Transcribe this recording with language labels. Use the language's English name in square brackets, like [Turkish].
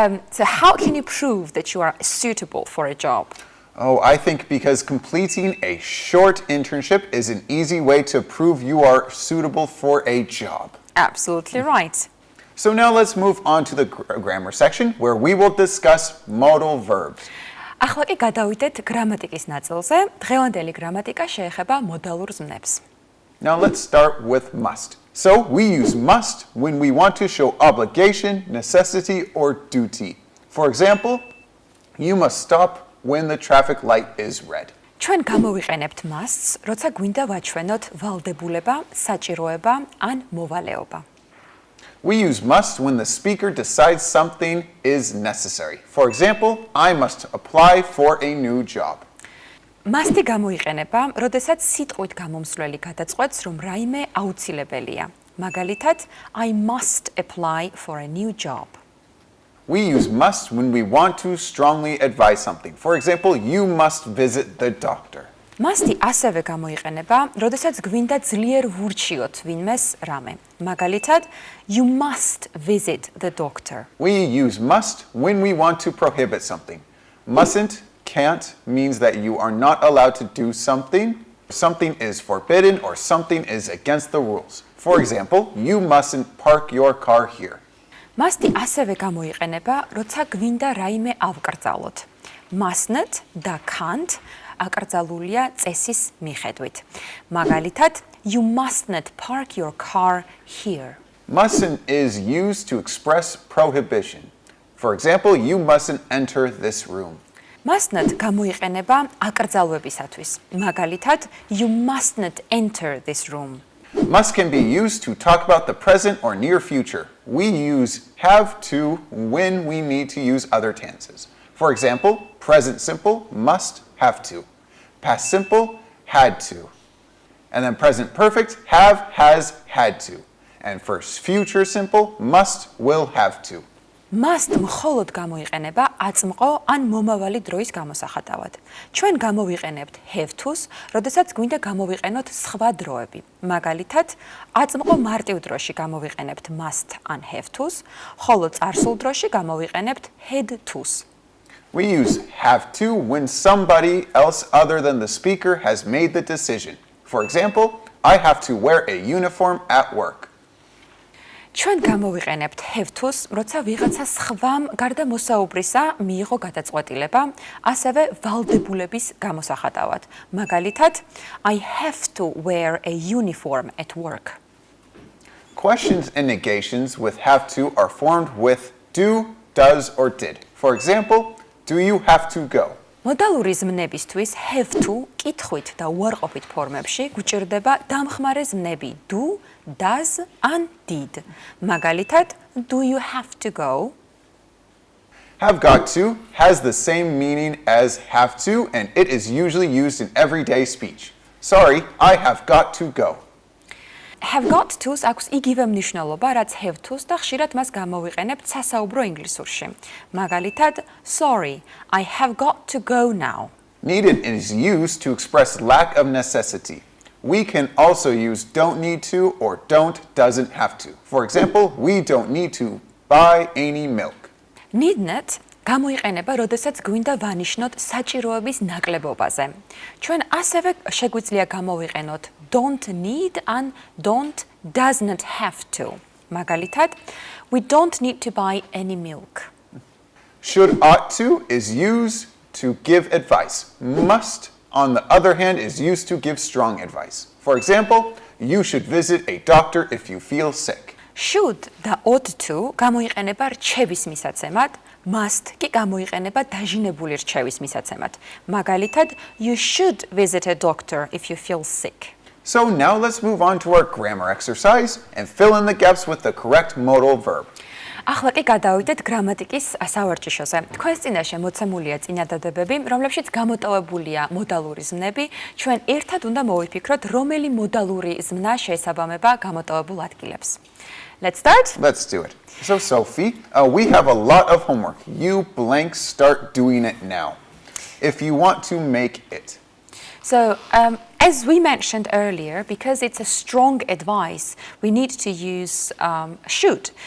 [English] So how can you prove that you are suitable for a job? Oh, I think because completing a short internship is an easy way to prove you are suitable for a job. Absolutely right. So now let's move on to the grammar section where we will discuss modal verbs. [Georgian] ახლა კი გადავიდეთ გრამატიკის ნაწილზე. დღევანდელი გრამატიკა შეეხება მოდალურ ზმნებს. [English] Now let's start with must. So we use must when we want to show obligation, necessity, or duty. For example, you must stop when the traffic light is red. [Georgian] ჩვენ გამოვიყენებთ must-ს, როცა გვინდა ვაჩვენოთ ვალდებულება, საჭიროება ან მოვალეობა. [English] We use must when the speaker decides something is necessary. For example, I must apply for a new job. [Georgian] Must-ი გამოიყენება, როდესაც სიტყვით გამომსვლელი გადაწყვეტს, რომ რაიმე აუცილებელია. მაგალითად, [English] I must apply for a new job. We use must when we want to strongly advise something. For example, you must visit the doctor. [Georgian] Must-ი ასევე გამოიყენება, როდესაც გვინდა ძლიერ ვურჩიოთ ვინმეს რამე. მაგალითად, [English] you must visit the doctor. We use must when we want to prohibit something. Mustn't, can't means that you are not allowed to do something. Something is forbidden or something is against the rules. For example, you mustn't park your car here. [Georgian] Must-ი ასევე გამოიყენება, როცა გვინდა რაიმე ავკრძალოთ. Mustn't და can't აკრძალულია წესის მიხედვით. მაგალითად, [English] you mustn't park your car here. Mustn't is used to express prohibition. For example, you mustn't enter this room. [Georgian] Mustn't გამოიყენება აკრძალვებისათვის. მაგალითად, [English] you mustn't enter this room. Must can be used to talk about the present or near future. We use have to when we need to use other tenses. For example, present simple, must, have to. Past simple, had to. And then present perfect, have, has, had to. And for future simple, must, will, have to. [Georgian] Must მხოლოდ გამოიყენება აწმყო ან მომავალი დროის გამოსახატავად. ჩვენ გამოვიყენებთ have to-ს, როდესაც გვინდა გამოვიყენოთ სხვა დროები. მაგალითად, აწმყო მარტივ დროში გამოვიყენებთ must ან have to-ს, ხოლო წარსულ დროში გამოვიყენებთ had to-ს. [English] We use have to when somebody else other than the speaker has made the decision. For example, I have to wear a uniform at work. [Georgian] ჩვენ გამოვიყენებთ have to-ს, როცა ვიღაცა სხვამ გარდა მოსაუბრისა მიიღო გადაწყვეტილება, ასევე ვალდებულების გამოსახატავად. მაგალითად, [English] I have to wear a uniform at work. Questions and negations with have to are formed with do, does, or did. For example, do you have to go? [Georgian] მოდალური ზმნებისთვის have to კითხვით და უარყოფით ფორმებში გვჭირდება დამხმარე ზმნები do, does, and did. მაგალითად, [English] do you have to go? Have got to has the same meaning as have to, and it is usually used in everyday speech. Sorry, I have got to go. [Georgian] Have got to-ს აქვს იგივე მნიშვნელობა, რაც have to-ს და ხშირად მას გამოვიყენებთ სასაუბრო ინგლისურში. მაგალითად, [English] sorry, I have got to go now. Needed is used to express lack of necessity. we can also use don't need to or don't doesn't have to. For example, we don't need to buy any milk. [Georgian] Need-net გამოიყენება, როდესაც გვინდა ვანიშნოთ საჭიროების ნაკლებობაზე. ჩვენ ასევე შეგვიძლია გამოვიყენოთ [English] don't need and don't does not have to. [Georgian] მაგალითად, [English] we don't need to buy any milk. Should ought to is used to give advice. Must, on the other hand, is used to give strong advice. For example, you should visit a doctor if you feel sick. [Georgian] Should და ought to გამოიყენება რჩევის მისაცემად, must კი გამოიყენება დაჟინებული რჩევის მისაცემად. მაგალითად, [English] you should visit a doctor if you feel sick. So now let's move on to our grammar exercise and fill in the gaps with the correct modal verb. [Georgian] ახლა კი გადავიდეთ გრამატიკის სავარჯიშოზე. თქვენს წინაშე მოცემულია წინადადებები, რომლებშიც გამოტოვებულია მოდალური ზმნები. ჩვენ ერთად უნდა მოვიფიქროთ, რომელი მოდალური ზმნა შეესაბამება გამოტოვებულ ადგილებს. [English] Let's start. Let's do it. So Sophie, we have a lot of homework. You blank start doing it now. If you want to make it. So, as we mentioned earlier, because it's a strong advice, we need to use should.